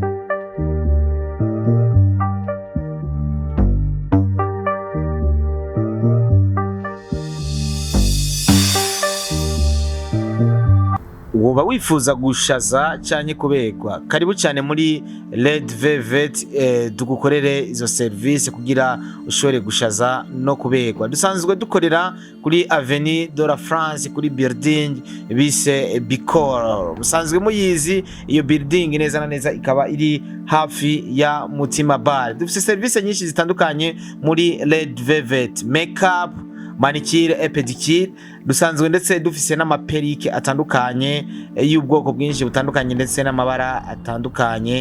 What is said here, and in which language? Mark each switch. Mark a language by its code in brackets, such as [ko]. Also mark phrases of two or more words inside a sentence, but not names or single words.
[rn] woba wifuza gushaza cyane kubegwa karibu cyane muri Red Velvet dugukorere izo service kugira ushobore gushaza no kubegwa. Dusanzwe dukorera kuri Avenue de la France kuri building bise Bicor. Musanzwe muyizi iyo building neza na neza ikaba iri hafi ya Mutima Bar. Dufite service nyinshi zitandukanye muri Red Velvet: makeup, [fr] manicure et pedicure. [rn] Dusanzwe ndetse dufise n'amaperike atandukanye y'ubwoko bwinshi butandukanye ndetse n'amabara atandukanye.